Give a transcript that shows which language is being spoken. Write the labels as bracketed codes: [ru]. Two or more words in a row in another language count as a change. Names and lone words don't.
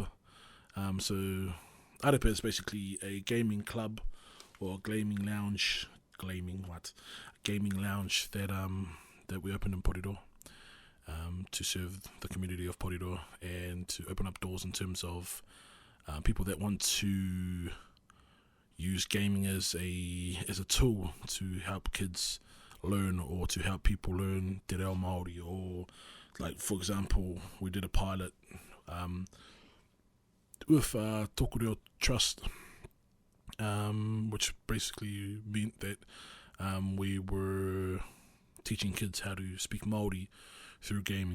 [en] So Arepa is basically a gaming club or gaming lounge that we opened in Porirua, to serve the community of Porirua and to open up doors in terms of people that want to use gaming as a tool to help kids learn or to help people learn [mi] te reo Māori, [en] or like, for example, we did a pilot with Tōku Reo Trust, which basically meant that we were teaching kids how to speak Māori through gaming.